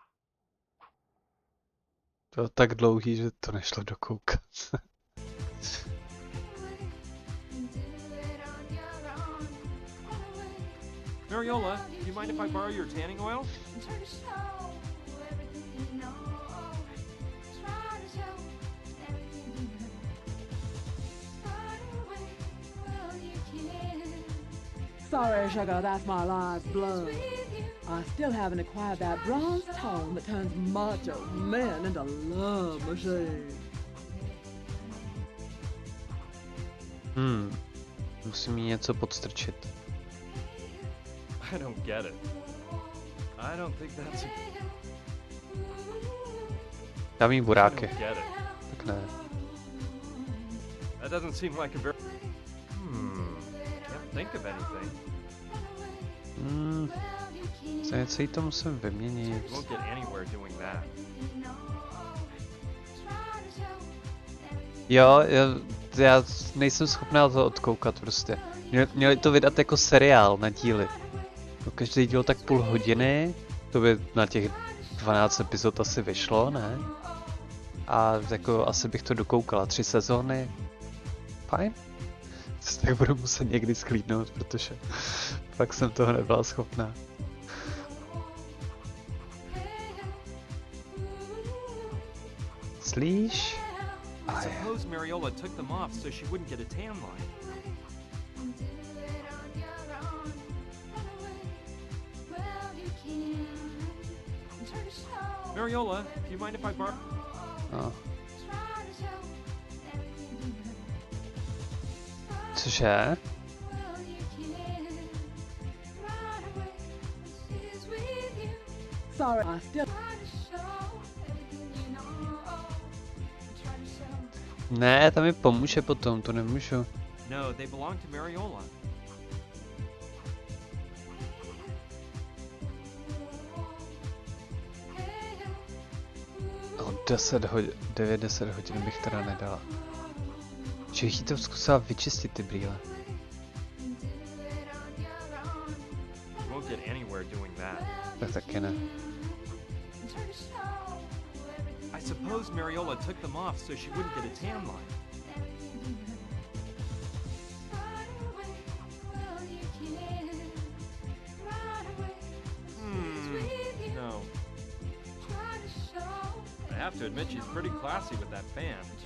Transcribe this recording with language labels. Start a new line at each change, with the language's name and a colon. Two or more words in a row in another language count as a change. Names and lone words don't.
Czech: To bylo tak dlouhý, že to nešlo dokoukat.
English: Mariola, do you mind if I borrow your tanning oil? Sorry, sugar, that's my life's blood. I still haven't acquired that bronze tone that turns macho men into love machines.
Czech: Musím jí něco podstrčit.
English: I don't get it. I don't think that's a...
Czech: Dám jí
English: I
Czech: buráky.
English: don't get it.
Czech: Tak ne.
English: That doesn't seem like a very... Can't think of anything.
Czech: Za něco jí to musím vyměnit.
English: You won't get anywhere doing that.
Czech: Jo, já nejsem schopná to odkoukat prostě. Měli to vydat jako seriál na díly. Každý díl tak půl hodiny, to by na těch 12 epizod asi vyšlo, ne? A jako asi bych to dokoukala 3 sezóny. Fajn. Tak budu muset někdy sklídnout, protože fakt jsem toho nebyla schopná. Slyš?
English: I suppose Mariola took them off so she wouldn't get a tan line. Mariola, do you mind if I borrow?
Czech: No. Cože?
English: Sorry, I still.
Czech: Ne, tam mi pomůže potom, to nemůžu.
English: No, they belong to Mariola.
Czech: No, 9-10 hodin bych teda nedala. Že bych jí to zkusila vyčistit ty brýle.
English: Won't get anywhere doing that.
Czech: Tak taky ne.
English: I suppose Mariola took them off so she wouldn't get a tan line. No. I have to admit she's pretty classy with that fan.